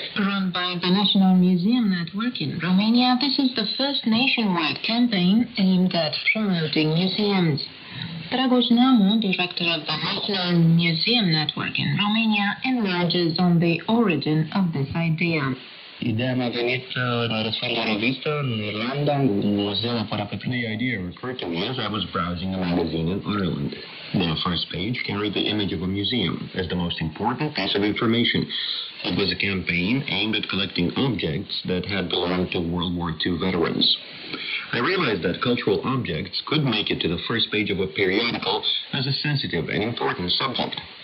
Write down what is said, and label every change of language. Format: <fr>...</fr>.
<en>Run by the National Museum Network in Romania, this is the first nationwide campaign aimed at promoting museums. Dragoș Neamu, director of the National Museum Network in Romania, enlarges on the origin of this idea.</en> <ro>Ideea mi-a venit răsfăind o revistă în Irlanda, un muzeu apărea pe</ro> <en>The idea occurred to me as I was browsing a magazine in Ireland. The first page carried the image of a museum as the most important piece of information. It was a campaign aimed at collecting objects that had belonged to World War II veterans. I realized that cultural objects could make it to the first page of a periodical as a sensitive and important subject.</en>